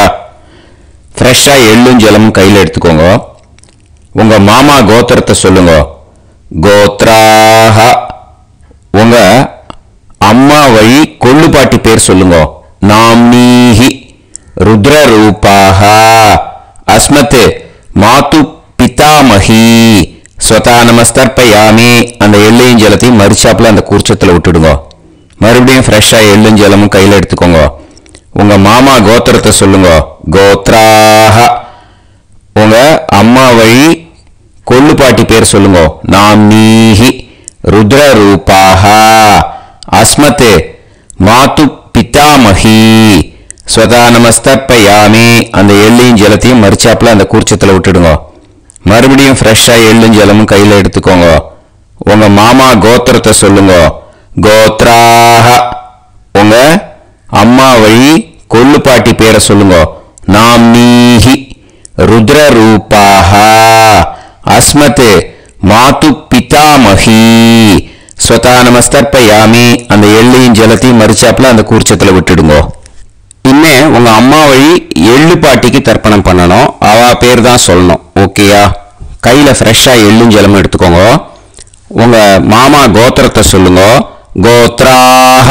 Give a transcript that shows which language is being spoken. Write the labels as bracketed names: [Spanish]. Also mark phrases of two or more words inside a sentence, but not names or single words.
[Tamil] ஃப்ரெஷ்ஷா எள்ளும் ஜலமும் கையில எடுத்துக்கோங்க. உங்க மாமா கோத்திரத்தை சொல்லுங்க. கோத்ராஹ. உங்க அம்மா வழி கொள்ளு பாட்டி பேர் சொல்லுங்க. [Sanskrit] नाम्नीः रुद्र रूपाः अस्मत् मातुः पितामही स्वधा नमस्तर्पयामि [Tamil] அந்த எள்ளையும் ஜலத்தையும் மறிச்சாப்புல அந்த கூர்ச்சத்துல விட்டுடுங்க. மறுபடியும் ஃப்ரெஷ்ஷா எள்ளும் ஜலமும் கையில எடுத்துக்கோங்க. உங்க மாமா கோத்திரத்தை சொல்லுங்க. கோத்ராஹ. உங்க அம்மா வழி கொள்ளு பாட்டி பேர் சொல்லுங்க. [Sanskrit] नाम्नीः रुद्र रूपाः अस्मत् मातुः पितामही स्वधा नमस्तर्पयामि [Tamil] அந்த எள்ளையும் ஜலத்தையும் மறிச்சாப்புல அந்த கூர்ச்சத்துல விட்டுடுங்க. மறுபடியும் ஃப்ரெஷ்ஷா எள்ளும் ஜலமும் கையில எடுத்துக்கோங்க. உங்க மாமா கோத்திரத்தை சொல்லுங்க. கோத்ராஹ. உங்க அம்மா வழி கொள்ளு பாட்டி பேரை சொல்லுங்க. [Sanskrit] नाम्नीः रुद्र रूपाः अस्मत् मातुः पितामही स्वधा नमस्तर्पयामि [Tamil] அந்த எள்ளையும் ஜலத்தையும் மறிச்சாப்புல அந்த கூர்ச்சத்துல விட்டுடுங்க. இன்னே உங்க அம்மா வழி எள்ளு பாட்டிக்கு தர்ப்பணம் பண்ணணும். அவ பேர் தான் சொல்லணும். ஓகேயா? கையில ஃப்ரெஷ்ஷா எள்ளும் ஜலமும் எடுத்துக்கோங்க. உங்க மாமா கோத்திரத்தை சொல்லுங்க. கோத்ராஹ.